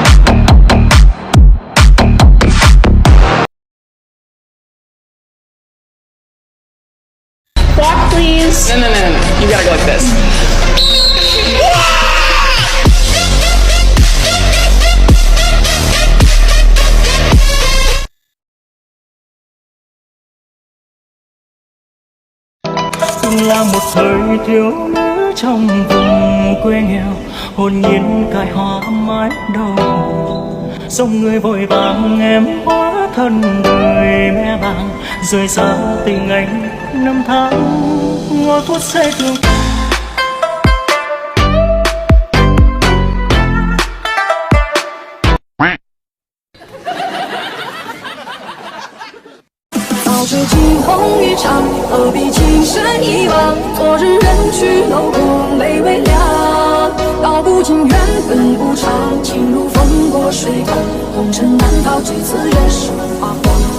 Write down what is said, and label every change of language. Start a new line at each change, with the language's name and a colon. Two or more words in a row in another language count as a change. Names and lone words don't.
English: Walk, please. No. You gotta go like this.
Vietnamese: Từng là một thời thiếu nữ trong vùng quê nghèo, hồn nhiên cài hoa mái đầu, dòng người vội vàng em hóa thân đời mẹ bàng, rời xa tình anh năm tháng ngó thuốc xe thương.
Chinese: 早知惊鸿一场，何必情深一往？昨日人去楼空泪微凉，道不尽缘分无常，情如风过水长，红尘难逃，几次人世花黄。